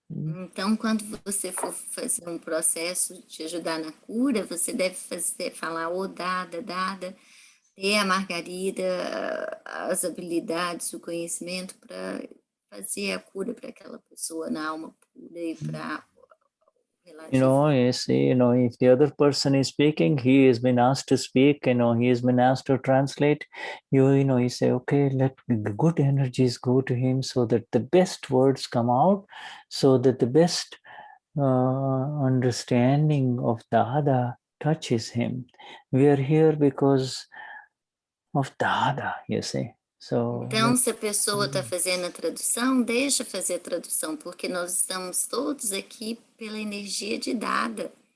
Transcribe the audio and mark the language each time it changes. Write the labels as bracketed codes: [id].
[pt] Então, quando você for fazer um processo de ajudar na cura, você deve falar, oh, Dada, ter a Margarida, as habilidades, o conhecimento para fazer a cura para aquela pessoa na alma pura e para [en] You see, if the other person is speaking, he has been asked to speak, he has been asked to translate, you say, okay, let good energies go to him so that the best words come out, so that the best understanding of Dada touches him. We are here because of Dada, you see. So, [pt] então, se a pessoa está fazendo a tradução, deixa fazer a tradução, porque nós estamos todos aqui pela energia de Dada.